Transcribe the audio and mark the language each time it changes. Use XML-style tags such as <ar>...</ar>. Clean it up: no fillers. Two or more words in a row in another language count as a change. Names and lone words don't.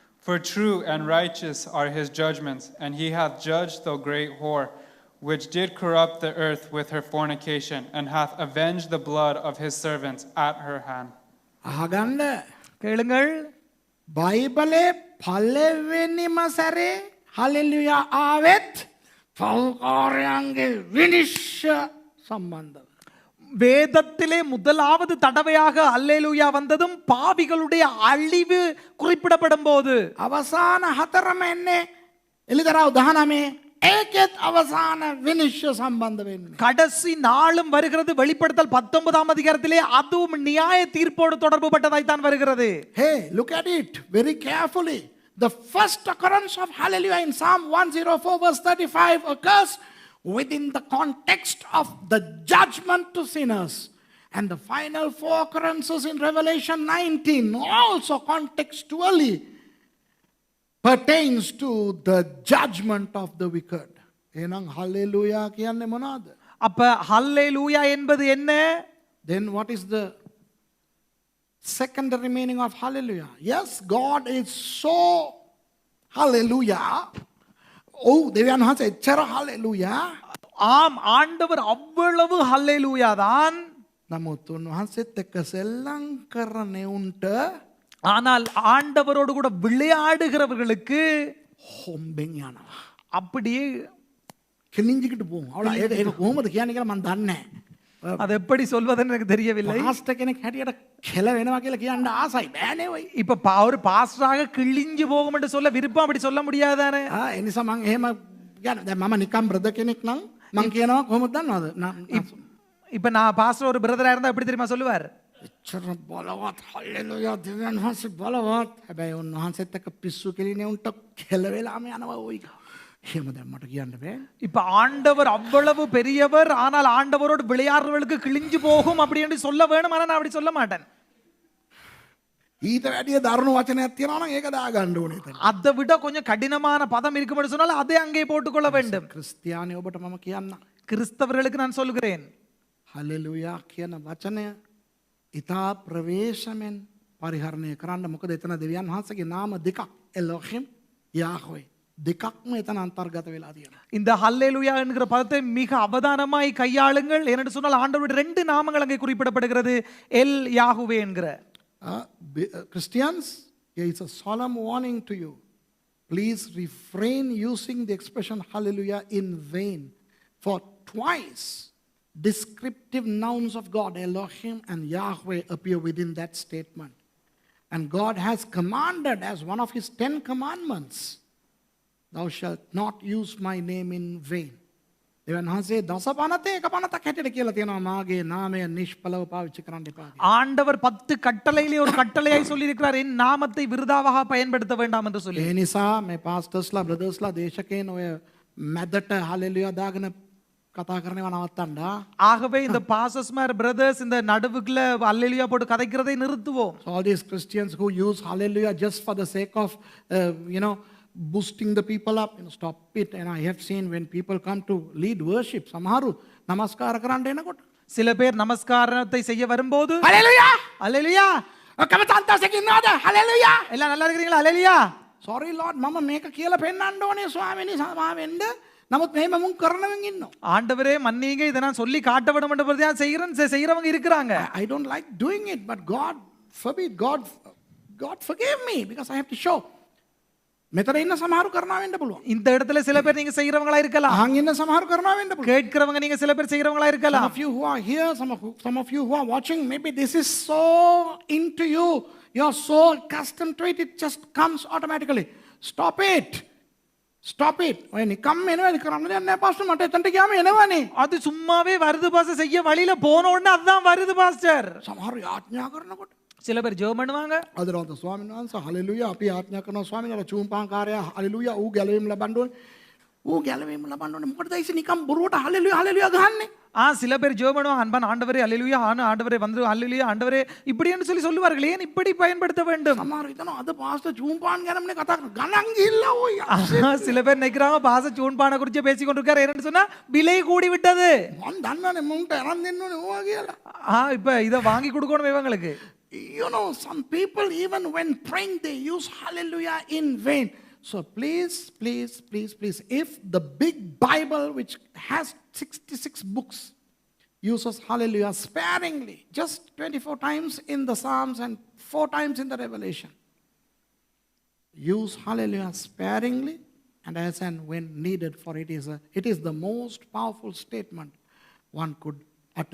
<en>For true and righteous are his judgments, and he hath judged the great whore, which did corrupt the earth with her fornication, and hath avenged the blood of his servants at her hand.</en> <si>අහගන්න</si> <ta>கேளுங்கள்,</ta> <si>බයිබලේ පළවෙනිම සැරේ හලෙලුයා ආවෙත් පෞකාරයන්ගේ විනිශ්චය සම්බන්ධව.</si> <ta>வேதத்திலே முதலாவது தடவையாக அல்லேலூயா வந்ததும் பாவிகளுடைய அழிவு குறிப்பிடப்படும் போது</ta> <si>අවසාන හතරම එන්නේ එළිදරව් 19 ඒකෙත් අවසාන විනිශ්චය සම්බන්ධ වෙන්නේ.</si> <ta>கடைசி நாளும் வருகிறது. வெளிப்படுத்தல் 19ஆம் அதிகாரத்திலே அதுவும் நியாய தீர்ப்போடு தொடர்பு பட்டதாய்த்தான் வருகிறது.</ta> <en>Hey, look at it very carefully. The first occurrence of hallelujah in Psalm 104 verse 35 occurs within the context of the judgment to sinners. And the final four occurrences in Revelation 19 also contextually pertains to the judgment of the wicked.</en> <si>එහෙනම් hallelujah කියන්නේ මොනවාද?</si> <ta>அப்ப ஹல்லேலூயா என்பது என்ன?</ta> <en>Then what is the secondary meaning of hallelujah? Yes, God is so hallelujah.</en> <si>Oh, දෙවියන් වහන්සේ එච්චර hallelujah.</si> <ta>ஆம், ஆண்டவர் அவ்வளவு ஹல்லேலூயா தான்.</ta> <si>නමුත් උන්වහන්සේත් එක්ක සෙල්ලම් කරන උන්ට</si> <ta>ஆனால் ஆண்டவரோடு கூட விளையாடுகிறவர்களுக்கு</ta> <si>හොම්බෙන් යනවා.</si> <ta>அப்படியே</ta> <si>කෙලින්ජිකට போகும். அவள ඒක කොහොමද කියන්නේ කියලා මම දන්නේ නැහැ.</si> <ta>அது எப்படி சொல்வதுன்னு எனக்கு தெரியவில்லை.</ta> <si>පාස්ටර් කෙනෙක් හැටියට කෙල වෙනවා කියලා කියන්න ආසයි. බෑනේ ඔයි.</si> <ta>இப்ப ஒரு பாஸ்டராக கிழிஞ்சு போகும் என்று சொல்ல விருப்பம் அப்படி சொல்ல முடியாதானே?</ta> <si>ඒ නිසා මම එහෙම කියන්නේ දැන් මම නිකම් බ්‍රදර් කෙනෙක් නම් මම කියනවා කොහොමද දන්නවද?</si> <ta>இப்ப நான் பாஸ்டர் ஒரு பிரதரா இருந்தா எப்படி தெரியுமா சொல்லுவார்?</ta> <si>එච්චර බලවත් හල්ලෙලුයා දෙවියන් වහන්සේ බලවත්. හැබැයි උන්වහන්සේත් එක්ක පිස්සු කෙලිනේ උන්ට කෙල වෙලාම යනවා ඔයි. එහෙම දැන් මට කියන්න බෑ.</si> <ta>இப்ப ஆண்டவர் அவ்வளவு பெரியவர், ஆனால் ஆண்டவரோடு விளையாடுறவர்களுக்கு கிழிஞ்சு போகும் அப்படி என்று சொல்ல வேணும். ஆனா நான் அப்படி சொல்ல மாட்டேன்.</ta> <si>ඊට වැඩිය දරුණු වචනයක් තියෙනවා නම් ඒක දාගන්න ඕනේ එතන.</si> <ta>அதை விட கொஞ்சம் கடினமான பதம் இருக்கும்னு சொன்னால் அதை அங்கே போட்டுக்கொள்ள வேண்டும்.</ta> <si>ක්‍රිස්තියානි ඔබට මම කියන්න.</si> <ta>கிறிஸ்தவர்களுக்கு நான் சொல்கிறேன்,</ta> <si>හල්ලෙලුයා කියන වචනය ඉතා ප්‍රවේශමෙන් පරිහරණය කරන්න. මොකද එතන දෙවියන් වහන්සේගේ නාම දෙකක් එලොහිම් යාහ්වේ දෙකක්ම එතන අන්තර්ගත වෙලා තියෙනවා.</si> <ta>இந்த ஹல்லேலூயா என்கிற பதத்தை மிக அவதானமாய் கையாளுங்கள். ஏனென்று சொன்னால் ஆண்டவருடைய 2 நாமங்கள் அங்கே குறிப்பிடப்படுகிறது, எல் யாகுவே என்கிற.</ta> <en>Christians, here is a solemn warning to you. Please refrain using the expression hallelujah in vain. For twice descriptive nouns of God, Elohim and Yahweh, appear within that statement. And God has commanded as one of his 10 commandments, thou shalt not use my name in vain.</en> <si>දෙවියන් වහන්සේ දස පනතේ එක පනතක් හැටියට කියලා තියෙනවා මාගේ නාමය නිෂ්ඵලව පාවිච්චි කරන්න එපා.</si> <ta>ஆண்டவர் 10 கட்டளையிலே ஒரு கட்டளையாய் சொல்லி இருக்கிறார், என் நாமத்தை விருதாவாக பயன்படுத்த வேண்டாம் என்று சொல்லி.</ta> <si>ඒ නිසා මේ පාස්ටර්ස්ලා බ්‍රදර්ස්ලා දේශකයන් ඔය මැදට හලෙලුයා දාගෙන කතා කරනවා නවත්තන්න.</si> <ta>ஆகவே இந்த பாஸ்டர்ஸ்மார் பிரதர்ஸ் இந்த நடுவுக்குள்ள அல்லேலூயா போட்டு கதைக்கிறதை நிறுத்துவோம்.</ta> <en>So all these Christians who use hallelujah just for the sake of boosting the people up, stop it. And I have seen when people come to lead worship,</en> <si>සමහරු නමස්කාර කරන්න එනකොට</si> <ta>சில பேர் நமஸ்காரத்தை செய்ய வரும்போது</ta> <en>hallelujah</en> <ta>அல்லேலூயா,</ta> <si>ඔක්කොම සන්තෝෂයෙන් ඉන්නවද hallelujah</si> <ta>எல்லாம் நல்லா இருக்கிறீங்களா? அல்லேலூயா.</ta> <en>sorry lord</en> <si>මම මේක කියලා පෙන්නන්න ඕනේ ස්වාමීනි සමාවෙන්න. නමුත් මෙහෙම මුන් කරනවෙන් ඉන්නවා.</si> <ta>ஆண்டவரே மன்னிங்க, இதை நான் சொல்லி காட்ட விட மாட்டேன் செய்யறவங்க இருக்கிறாங்க.</ta> <en>I don't like doing it, but God forbid, God forgive me because I have to show.</en> <si>මෙතන ඉන්න සමහරු කරනවා වෙන්න පුළුවන්.</si> <ta>இந்த இடத்துல சில பேர் நீங்க செய்யறவங்களா இருக்கலாம்.</ta> <si>අහන් ඉන්න සමහරු කරනවා වෙන්න පුළුවන්.</si> <ta>கேட்கிறவங்க நீங்க சில பேர் செய்யறவங்களா</ta> <en>Some</en> <ta>இருக்கலாம்.</ta> <en>of you who are here, some of you who are watching, maybe this is so into you. You are so accustomed to it, it just comes automatically. Stop it. Stop it.</en> <si>ඔය නිකම්ම එනවා කරන්න දෙයක් නැහැ පාස්ටර්, මට එතනට ගියාම එනවනේ.</si> <ta>அது சும்மாவே வருது பாஸ்டர், செய்ய வழியில போன உடனே அதுதான் வருது பாஸ்டர்.</ta> <si>සමහරු යාඥා කරනකොට</si> <ta>சில பேர் ஜெபம் பண்ணுவாங்க.</ta> <si>අදරවන්ත ස්වාමීන් වහන්සේ හලෙලුයා අපි යාඥා කරනවා ස්වාමීන් වහන්සේ චූම්පාංකාරයා හලෙලුයා ඌ ගැලවීම ලබන්න ඕනේ. ඌ ගැලවීම ලබන්න ඕනේ. මොකටද ඉතින් නිකම් බොරුවට හලෙලුයා හලෙලුයා ගහන්නේ?</si> <ta>சில பேர் ஜெபம் பண்ணுவாங்க, அன்பான ஆண்டவரே அல்லேலூயா, ஆண்டவரே வந்து அல்லேலூயா, ஆண்டவரே இப்படி என்று சொல்லி சொல்லுவார்கள். ஏன் இப்படி பயன்படுத்த வேண்டும்?</ta> <si>සමහරු හිතනවා අද පාස්ටර් චූම්පාන් ගැනමනේ කතා කරන්නේ. ගණන් ගිහිල්ලා ඔය.</si> <ta>சில பேர் நினைக்கிறாங்க பாஸ்டர் சூன்பான குறித்து பேசிக் கொண்டிருக்காரு. என்னன்னு சொன்னா விலை கூடி விட்டது.</ta> <si>මම දන්නවනේ මුන්ට අරන් දෙන්න ඕනේ ඕවා කියලා.</si> <ta>இப்ப இத வாங்கி கொடுக்கணும் இவங்களுக்கு.</ta> <en>You know, some people, even when praying, they use hallelujah in vain. So please, please, please, please, if the big Bible, which has 66 books, uses hallelujah sparingly, just 24 times in the Psalms and 4 times in the Revelation, use hallelujah sparingly and as and when needed, for it is the most powerful statement one could utter.</en>